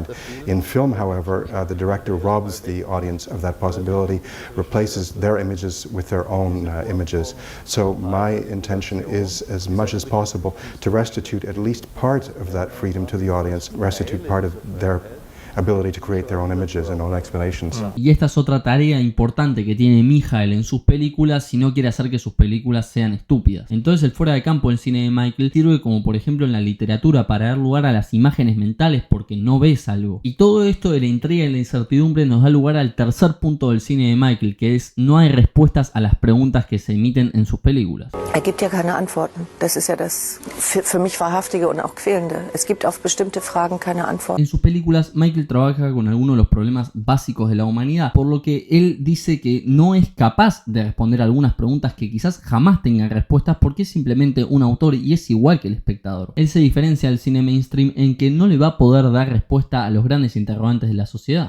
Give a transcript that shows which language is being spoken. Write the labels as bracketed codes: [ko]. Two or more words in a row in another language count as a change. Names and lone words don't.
[en] In film, however, the director robs the audience of that possibility, replaces their images with their own images. So my intention is, as much as possible, to restitute at least part of that freedom to the audience, restitute part of their ability to create their own images and own explanations. [es] Y esta es otra tarea importante que tiene Michael en sus películas si no quiere hacer que sus películas sean estúpidas. Entonces el fuera de campo del cine de Michael sirve como por ejemplo en la literatura para dar lugar a las imágenes mentales porque no ves algo. Y todo esto de la intriga y la incertidumbre nos da lugar al tercer punto del cine de Michael, que es: no hay respuestas a las preguntas que se emiten en sus películas. [de] Gibt ja keine Antworten. Das ist ja das für mich Wahrhaftige und auch Quälende. Es gibt auf bestimmte Fragen keine Antworten. [es] En sus películas, Michael trabaja con algunos de los problemas básicos de la humanidad, por lo que él dice que no es capaz de responder algunas preguntas que quizás jamás tengan respuestas porque es simplemente un autor y es igual que el espectador. Él se diferencia del cine mainstream en que no le va a poder dar respuesta a los grandes interrogantes de la sociedad.